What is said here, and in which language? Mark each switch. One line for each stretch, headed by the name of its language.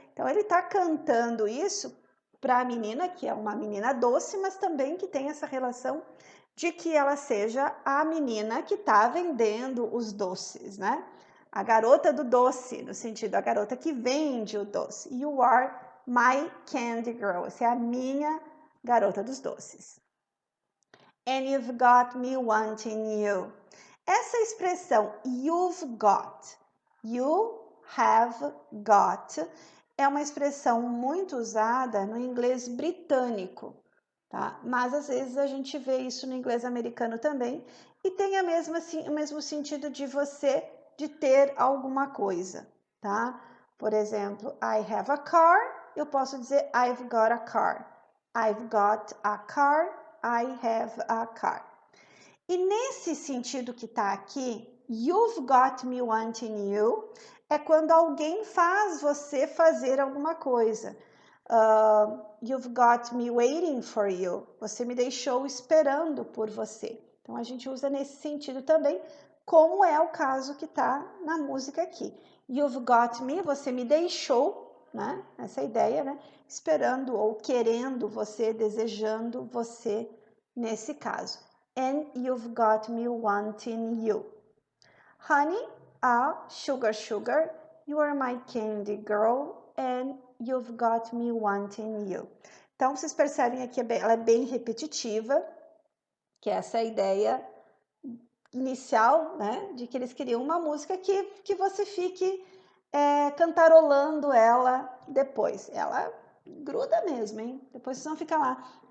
Portuguese: Então ele está cantando isso para a menina, que é uma menina doce, mas também que tem essa relação de que ela seja a menina que está vendendo os doces, né? A garota do doce, no sentido, a garota que vende o doce.
English: You are my candy girl.
Portuguese: Você é a minha garota dos doces.
English: And you've got me wanting you.
Portuguese: Essa expressão,
English: you've got, you have got,
Portuguese: é uma expressão muito usada no inglês britânico, tá? Mas às vezes a gente vê isso no inglês americano também e tem o mesmo sentido de de ter alguma coisa, tá? Por exemplo,
English: I have a car,
Portuguese: eu posso dizer
English: I've got a car. I've got a car, I have a car.
Portuguese: E nesse sentido que tá aqui,
English: you've got me wanting you,
Portuguese: é quando alguém faz você fazer alguma coisa.
English: You've got me waiting for you.
Portuguese: Você me deixou esperando por você. Então a gente usa nesse sentido também, como é o caso que tá na música aqui.
English: You've got me,
Portuguese: você me deixou, né? Essa ideia, né? Esperando ou querendo você, desejando você nesse caso.
English: And you've got me wanting you. Honey, sugar, sugar, you are my candy girl, and you've got me wanting you.
Portuguese: Então, vocês percebem aqui, ela é bem repetitiva, que essa é a ideia inicial, né, de que eles queriam uma música que você fique cantarolando ela depois. Ela gruda mesmo, hein? Depois vocês vão ficar lá.